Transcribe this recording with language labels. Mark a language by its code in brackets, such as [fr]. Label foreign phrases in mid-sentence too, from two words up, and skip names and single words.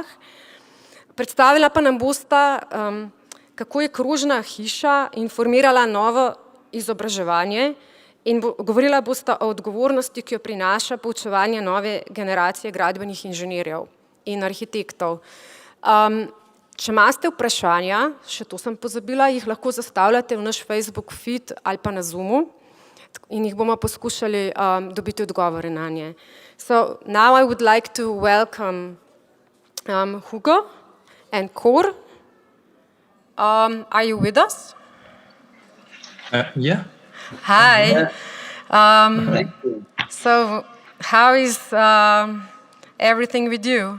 [sl] Predstavila pa nam bosta, kako je krožna hiša informirala novo izobraževanje in govorila bosta o odgovornosti, ki jo prinaša poučevanje nove generacije gradbenih inženirjev in arhitektov. Če imate vprašanja, še to sem pozabila, jih lahko zastavljate v naš Facebook feed ali pa na Zoomu in jih bomo poskušali dobiti odgovore na nje. [en] So now I would like to welcome Hugo and Kor. Are you with us? Yeah. Hi. So how is everything with you?